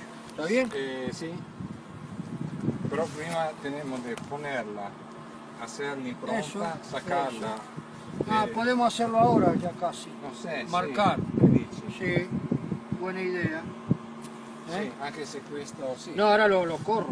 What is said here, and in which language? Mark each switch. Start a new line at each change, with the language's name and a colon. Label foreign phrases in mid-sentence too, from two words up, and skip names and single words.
Spanish: ¿Está bien? Sí. Pero prima tenemos de ponerla, hacerla pronta, Eso, sacarla. Ah, podemos hacerlo ahora ya casi. No sé, Marcar.
Italian: Sì, che dici?
Spanish: Sí, buena idea.
Italian: Sì, anche se questo sì.
Spanish: No, ahora lo corro.